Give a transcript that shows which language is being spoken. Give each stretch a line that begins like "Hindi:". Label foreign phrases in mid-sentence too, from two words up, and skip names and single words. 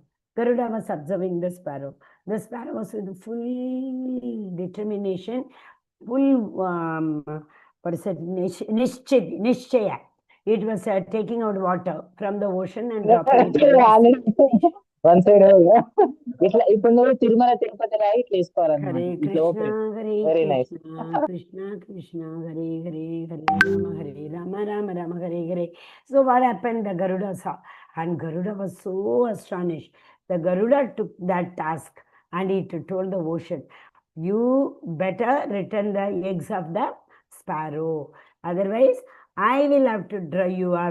English: Garuda was observing the sparrow. The sparrow was with full determination, full, what is it, nishchaya. It was taking out water from the ocean and dropping it. One side
Telugu: ఇట్లా ఇప్పుడు నువ్వు తిరుమల తిరుపతి రాయి ఇట్లా వేసుకోవాలన్నమాట.
English: Hare Krishna, Hare Very nice. Krishna, Krishna Krishna, Hare Hare, Rama Rama, Hare Hare. So what happened? The Garuda saw, and Garuda was so astonished. The Garuda took that task and he told the ocean, you better return the eggs of the sparrow. Otherwise, I will have to dry you up.